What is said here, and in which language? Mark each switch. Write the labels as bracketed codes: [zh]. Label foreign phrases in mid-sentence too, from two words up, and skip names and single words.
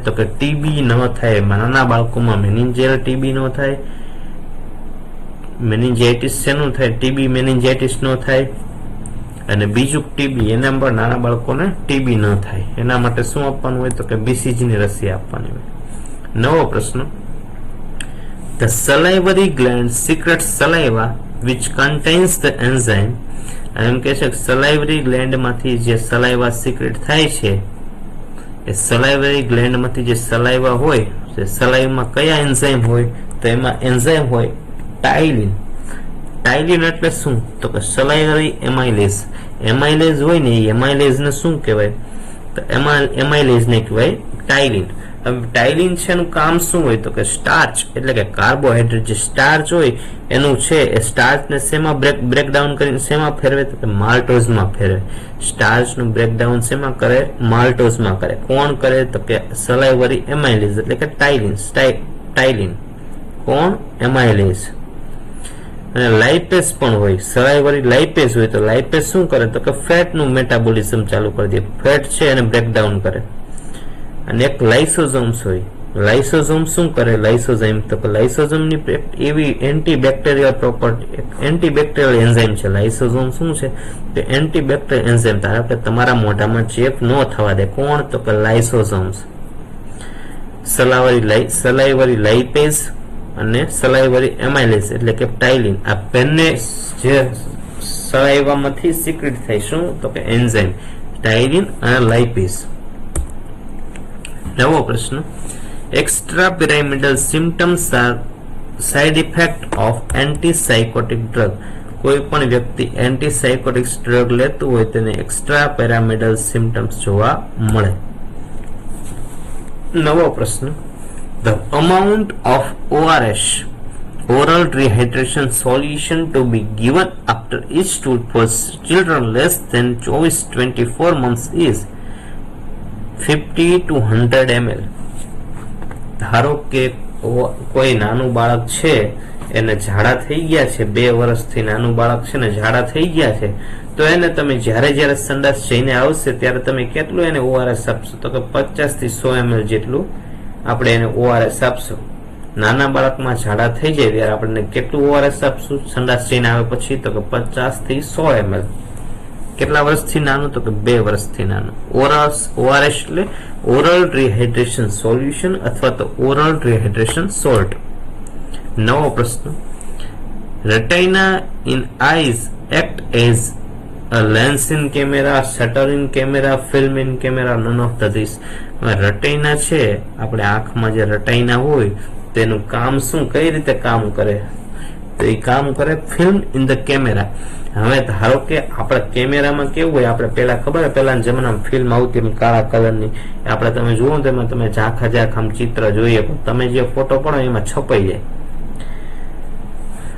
[gu] તો કે ટીબી ન થાય, નાના બાળકોમાં મેનિન્જિયલ ટીબી ન થાય. મેનિન્જાઇટિસ શેનું થાય? ટીબી મેનિન્જાઇટિસ ન થાય. અને બીજું ટીબી, એના પર નાના બાળકોને ટીબી ન થાય. એના માટે શું આપવાનું હોય? તો કે BCG ની રસી આપવાની હોય. નવો પ્રશ્ન. [en] The salivary gland secretes saliva which contains the enzyme. [gu] એમ કે છે [en] salivary gland [gu] માંથી જે [en] saliva secret [gu] થાય છે, એ [en] salivary gland [gu] માંથી જે saliva હોય, તે saliva માં કયા enzyme હોય? તો એમાં enzyme હોય ટાઇલિન. ટાઇલિન એટલે શું? તો કે [en] salivary amylase. [gu] એમાઇલેઝ હોય ને, એ એમાઇલેઝ ને શું કહેવાય? તો એમાઇલેઝ ને કહેવાય ટાઇલિન. હવે ટાઇલિન છે એનું કામ શું હોય? તો કે સ્ટાર્ચ એટલે કે કાર્બોહાઈડ્રેટ જે સ્ટાર્ચ હોય એનું છે, એ સ્ટાર્ચ ને શેમાં બ્રેકડાઉન કરીને શેમાં ફેરવે? તો કે માલ્ટોઝમાં ફેરવે. સ્ટાર્ચ નું બ્રેકડાઉન શેમાં કરે? માલ્ટોઝમાં કરે. કોણ કરે? તો કે [en] salivary amylase [gu] એટલે કે ટાઇલિન. કોણ? એમાઇલેઝ. અને લાઇપેઝ પણ હોય, [en] salivary lipase [gu] હોય. તો લાઇપેઝ શું કરે? તો કે ફેટ નું મેટાબોલિઝમ ચાલુ કરી દે. ફેટ છે એને બ્રેકડાઉન કરે. અને એક લાઇસોઝોમ્સ હોય. લાઇસોઝોમ શું કરે? લાઇસોઝાઇમ. તો કે લાઇસોઝોમ ની એવી [en] antibacterial property, antibacterial enzyme [gu] છે. લાઇસોઝોમ શું છે? કે [en] antibacterial enzyme. [gu] ધારો કે તમારા મોઢામાં ચેપ ન થવા દે. કોણ? તો કે લાઇસોઝોમ્સ. [en] salivary lipase [gu] અને [en] salivary amylase [gu] એટલે કે ટાઇલિન. આ બંને જે સલાઇવામાંથી સિક્રેટ થાય શું? તો કે એન્ઝાઇમ ટાઇલિન અને લાઇપેઝ. નવો પ્રશ્ન. [en] extra pyramidal symptoms are side effect of antipsychotic drug. [gu] કોઈ પણ વ્યક્તિ [en] antipsychotic drug [gu] લેતું હોય તેને [en] extra pyramidal symptoms [gu] જોવા મળે. નવો પ્રશ્ન. [en] The amount of ORS, oral rehydration solution, to be given after each stool for children less than 24 months is 50 to 100 ml. [gu] ધારો કે કોઈ નાનું બાળક છે એને ઝાડા થઈ ગયા છે, 2 વર્ષથી નાનું બાળક છે ને ઝાડા થઈ ગયા છે, તો એને તમે જ્યારે સંડાસ જઈને આવશે ત્યારે તમે કેટલું એને ORS આપશો? તો કે 50 થી 100 ml જેટલું આપણે એને ORS આપશું. નાના બાળકમાં ઝાડા થઈ જાય ત્યારે આપણે કેટલું ORS આપશું સંડાસ જઈને આવે પછી? તો કે 50 થી 100 ml. કેટલા વર્ષથી નાનું? તો કે 2 વર્ષથી નાનું. ORS એટલે [en] oral rehydration solution [gu] અથવા તો [en] oral rehydration salt. [gu] નવો પ્રશ્ન. [en] retina in eyes act as a lens in camera, shutter in camera, film in camera, none of the this. [gu] રેટિના છે આપણે આંખમાં જે રેટિના હોય તેનું કામ શું, કઈ રીતે કામ કરે? તો એ કામ કરે [en] film in the camera. [gu] હવે ધારો કે આપણા કેમેરામાં કેવું હોય, આપણે પેલા ખબર પેલાના જમાનામાં ફિલ્મ આવતી કાળા કલરની, આપણે તમે જુઓ તો એમાં તમે ઝાંખા આમ ચિત્ર જોઈએ, પણ તમે જે ફોટો પડો એમાં છપાઈ જાય.